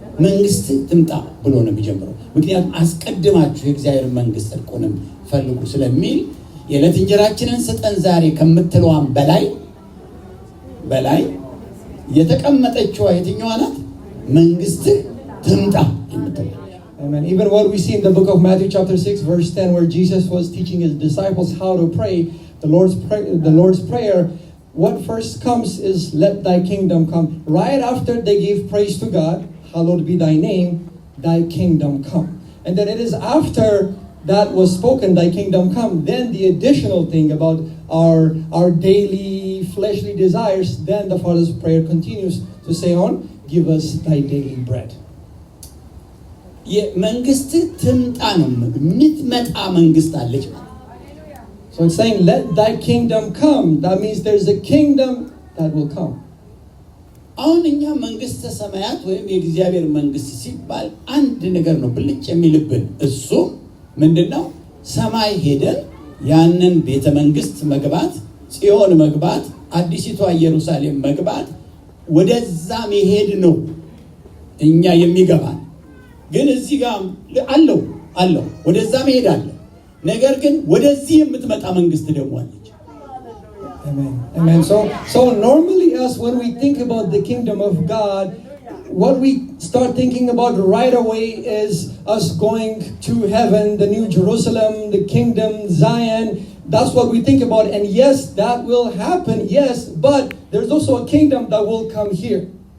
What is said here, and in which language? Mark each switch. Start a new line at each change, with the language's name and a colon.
Amharic: መንግስት ትምጣ ብሎ ነው የሚጀምረው። ምክንያቱም አስቀድማችሁ የእግዚአብሔር መንግስት ጽድቁንም ፈልጉ ስለሚል የዕለት እንጀራችንን ስጠን ዛሬ ከምትለዋም በላይ የተቀመጠችው የትኛዋ ናት? መንግስት ትምጣ የምትለው።
English: Amen. Even what we see in the book of Matthew chapter 6 verse 10 where Jesus was teaching his disciples how to pray, the Lord's prayer, what first comes is let thy kingdom come. Right after they give praise to God, hallowed be thy name, thy kingdom come. And then it is after that was spoken, thy kingdom come, then the additional thing about our daily fleshly desires, then the Father's prayer continues to say on, give us thy daily bread.
Amharic: መንግስት ትምጣ ነው የምትመጣ መንግስት አለች።
English: So it's saying let thy kingdom come. That means there's a kingdom that will come.
Amharic: አሁን እኛ መንግስተ ሰማያት ወይም የእግዚአብሔር መንግስት ሲባል አንድ ነገር ነው ብልጭ የሚልብን። እሱ ምንድነው? ሰማይ ሄደን ያንን ቤተ መንግስት መግባት፣ ጽዮን መግባት፣ አዲሲቷ ኢየሩሳሌም መግባት፣ ወደዛ መሄድ ነው እኛ የሚገባን። ግን እዚህ ጋር አለው ወደዛ መሄድ አለ። ነገር ግን ወደዚህ የምትመጣ መንግስት ደግሞ አለች።
English: Amen. So normally us when we think about the kingdom of God, what we start thinking about right away is us going to heaven, the New Jerusalem, the kingdom, Zion. That's what we think about. And yes, that will happen, yes, but there's also a kingdom that will come here.